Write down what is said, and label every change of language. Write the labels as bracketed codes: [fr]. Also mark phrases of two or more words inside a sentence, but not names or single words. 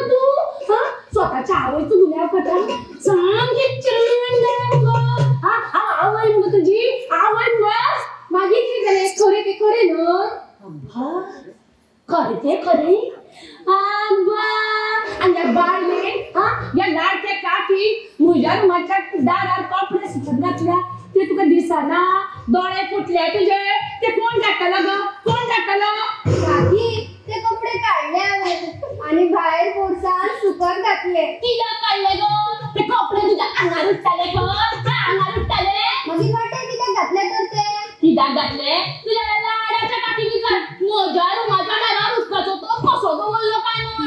[kok] तू स्वतःच्या आवयचो गुन्यांव करता सामकी चंड गो आवय मग तुझी आवय बस मागीर कितें जालें खरें ते खरें न्हू अब्बा खरें ते खरें अब्बा आणि बाळने या लाडके काकी म्हज्या रुमाच्या दारार कपडे सुकत घातल्या ते तुका दिसना दोळे फुटले तुझे ते कोण टाकला ग कोण टाकला काकी ते कपडे काढले हांवें आणि भायर पोरसान सुकत घातले कित्याक काडले गो ते कपडे तुझ्या आंगार उठताले गो आंगार उठताले मागीर वाटे कित्याक घातले तर ते कित्याक घातले तुझ्या लाडाच्या काकी विचार म्हज्या रुमाच्या दारार उदकाचो तो कसो दवरलो काय म्हण